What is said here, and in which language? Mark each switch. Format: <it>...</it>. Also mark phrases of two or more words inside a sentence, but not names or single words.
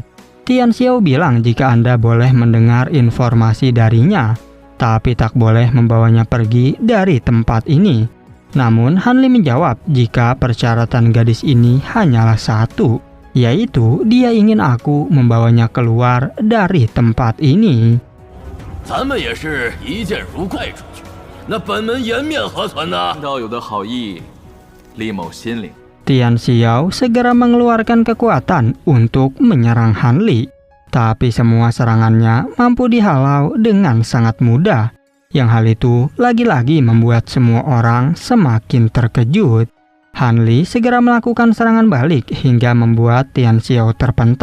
<id>Tian Xiao bilang jika Anda boleh mendengar informasi darinya, tapi tak boleh membawanya pergi dari tempat ini. Namun Han Li menjawab jika persyaratan gadis ini hanyalah satu, yaitu dia ingin aku membawanya keluar dari tempat ini.</id> <zh>咱们也是一见如故出去，那本门颜面何存呢？道友的好意，李某心领。</zh> <id>Tian Xiao segera mengeluarkan kekuatan untuk menyerang Han Li. Tapi semua serangannya mampu dihalau dengan sangat mudah. Yang hal itu lagi-lagi membuat semua orang semakin terkejut. Han Li segera melakukan serangan balik hingga membuat Tian Xiao terpental.</id>